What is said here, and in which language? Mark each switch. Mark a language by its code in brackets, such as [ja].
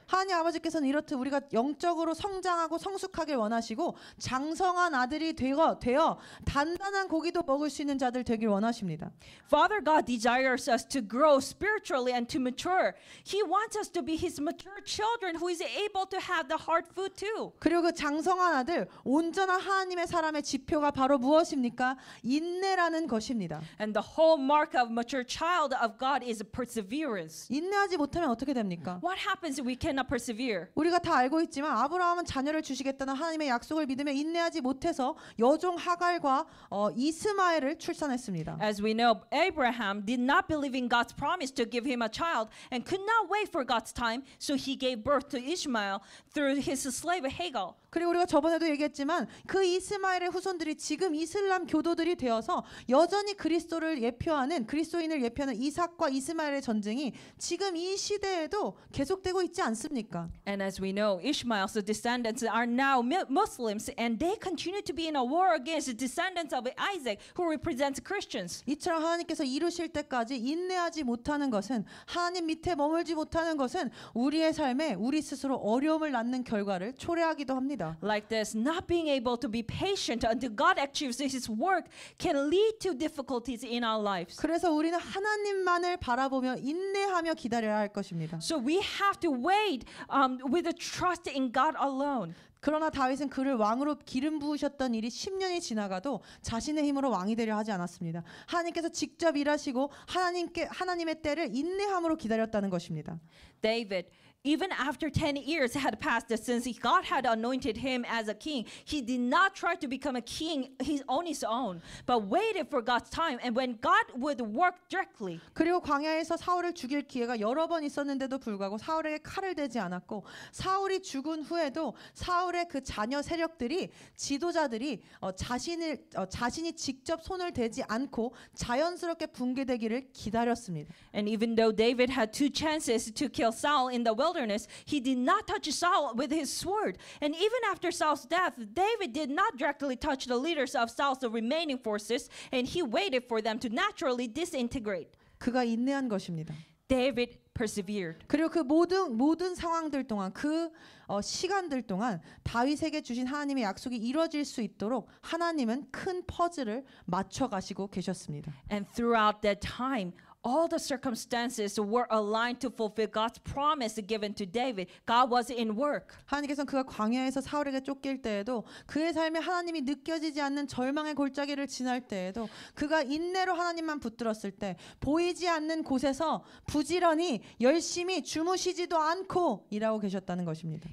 [ko] 하나님 아버지께서는 이렇듯 우리가 영적으로 성장하고 성숙하길 원하시고 장성한 아들이 되어 단단한 고기도 먹을 수 있는 자들 되길 원하십니다. [en] Father God desires us to grow spiritually and to mature. He wants us to be His mature children who is able to have the hard food too. [ko] 그리고 그 장성한 아들, 온전한 하나님의 사람의 지표가 바로 무엇입니까? 인내라는 것입니다. [en] And the whole mark of mature child of God is perseverance. [ko] 인내하지 못하면 어떻게 됩니까? [en] What happens if we cannot persevere? [ko] 우리가 다 알고 있지만 아브라함은 자녀를 주시겠다는 하나님의 약속을 믿으며 인내하지 못해서 여종 하갈과 이스마엘을 출산했습니다. [en] As we know, Abraham did not believe in God's promise to give him a child and could not wait for God's time, so he gave birth to Ishmael through his slave Hagar. [ko] 그리고 우리가 저번에도 얘기했지만 그 이스마엘의 후손들이 지금 이슬람 교도들이 되어서 여전히 그리스도인을 예표하는 이삭과 이스마엘의 전쟁이 지금 이 시대에도 계속되고 있지 않습니까? [en] And as we know, Ishmael's descendants are now Muslims and they continue to be in a war against the descendants of Isaac who represents Christians. [ko] 이처럼 하나님께서 이루실 때까지 인내하지 못하는 것은 하나님 밑에 머물지 못하는 것은 우리의 삶에 우리 스스로 어려움을 낳는 결과를 초래하기도 합니다. [en] Like this, not being able to be patient until God achieves His work can lead to difficulties in our lives. [ko] 그래서 우리는 하나님만을 바라보며 인내하며 기다려야 할 것입니다. [en] So we have to wait with a trust in God alone. [ko] 그러나 다윗은 그를 왕으로 기름 부으셨던 일이 10년이 지나가도 자신의 힘으로 왕이 되려 하지 않았습니다. 하나님께서 직접 일하시고 하나님의 때를 인내함으로 기다렸다는 것입니다. [en] David, even after 10 years had passed since God had anointed him as a king, he did not try to become a king on his own, but waited for God's time and when God would work directly. [ko] 그리고 광야에서 사울을 죽일 기회가 여러 번 있었는데도 불구하고 사울에게 칼을 대지 않았고 사울이 죽은 후에도 사울의 그 자녀 세력들이 지도자들이 자신이 직접 손을 대지 않고 자연스럽게 붕괴되기를 기다렸습니다. [en] And even though David had 2 chances to kill Saul in the wilderness, he did not touch Saul with his sword. And even after Saul's death, David did not directly touch the leaders of Saul's remaining forces, and he waited for them to naturally disintegrate. [ko] 그가 인내한 것입니다. [en] David persevered. [ko] 그리고 그 모든 상황들 동안 시간들 동안 다윗에게 주신 하나님의 약속이 이루어질 수 있도록 하나님은 큰 퍼즐을 맞춰 가시고 계셨습니다. [en] And throughout that time, all the circumstances were aligned to fulfill God's promise given to David. God was in work. [ko] 하나님께서는 그가 광야에서 사울에게 쫓길 때에도 그의 삶에 하나님이 느껴지지 않는 절망의 골짜기를 지날 때에도 그가 인내로 하나님만 붙들었을 때 보이지 않는 곳에서 부지런히 열심히 주무시지도 않고 일하고 계셨다는 것입니다.